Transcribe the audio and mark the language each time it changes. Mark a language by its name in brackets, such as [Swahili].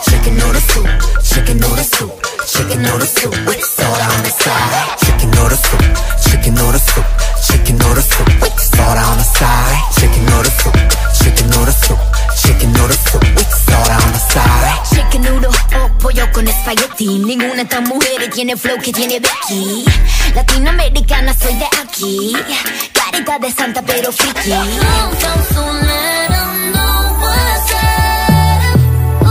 [English] Chicken noodle soup, chicken noodle soup, chicken noodle soup with soda on the side. Chicken noodle soup, chicken noodle soup, chicken noodle soup with soda on the side. Chicken noodle soup, chicken noodle soup, chicken noodle soup with soda on the side. Chicken noodle [Spanish] o pollo con espagueti. Ninguna de estas mujeres tiene flow que tiene Becky. Latinoamericana, soy de aquí. Carita de santa pero friki. [English] So let them know what's up.